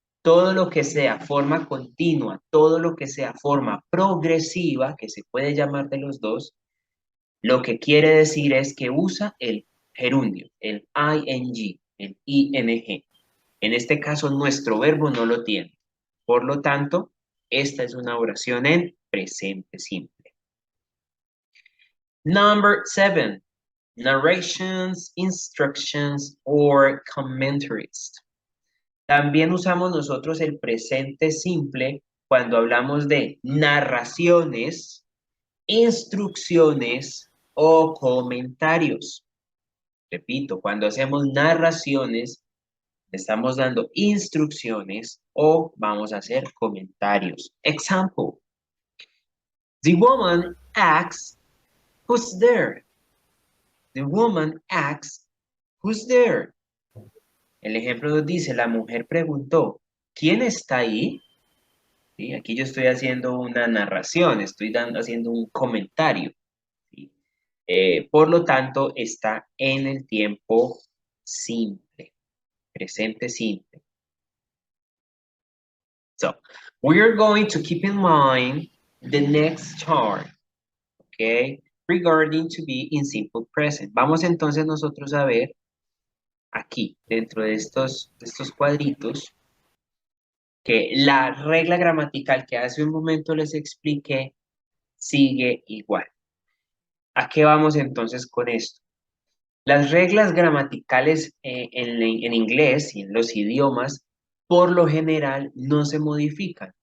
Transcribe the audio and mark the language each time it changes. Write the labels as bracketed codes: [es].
[es] Todo lo que sea forma continua, todo lo que sea forma progresiva, que se puede llamar de los dos, lo que quiere decir es que usa el gerundio, el ing, el ing. En este caso, nuestro verbo no lo tiene. Por lo tanto, esta es una oración en presente simple. [en] Number 7, narrations, instructions, or commentaries. [es] También usamos nosotros el presente simple cuando hablamos de narraciones, instrucciones o comentarios. Repito, cuando hacemos narraciones, estamos dando instrucciones o vamos a hacer comentarios. [en] Example. The woman asks, who's there? The woman asks, who's there? [es] El ejemplo nos dice, la mujer preguntó, ¿quién está ahí? ¿Sí? Aquí yo estoy haciendo una narración, haciendo un comentario. ¿Sí? Por lo tanto, está en el tiempo simple, presente simple. [en] So, we are going to keep in mind the next chart, okay, regarding to be in simple present. [es] Vamos entonces nosotros a ver aquí, dentro de estos cuadritos, que la regla gramatical que hace un momento les expliqué sigue igual. ¿A qué vamos entonces con esto? Las reglas gramaticales en inglés y en los idiomas, por lo general, no se modifican.